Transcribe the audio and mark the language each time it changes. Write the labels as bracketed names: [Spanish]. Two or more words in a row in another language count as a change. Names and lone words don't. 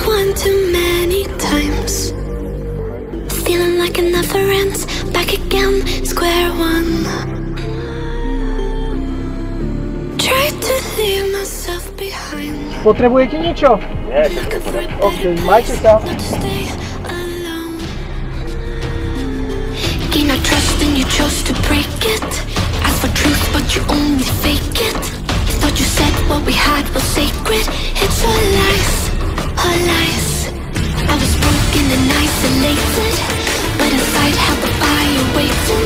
[English] been too many times, feeling like it never ends. Back again, square one. Try to leave myself behind. [Slovak] Potrebujete niečo? Nie, OK, majte sa. [English] Gain our trust and you chose to break it. Ask for truth but you only fake it. Thought you said what we had was sacred. It's all lies, all lies. I was broken and isolated, but inside held the fire waiting.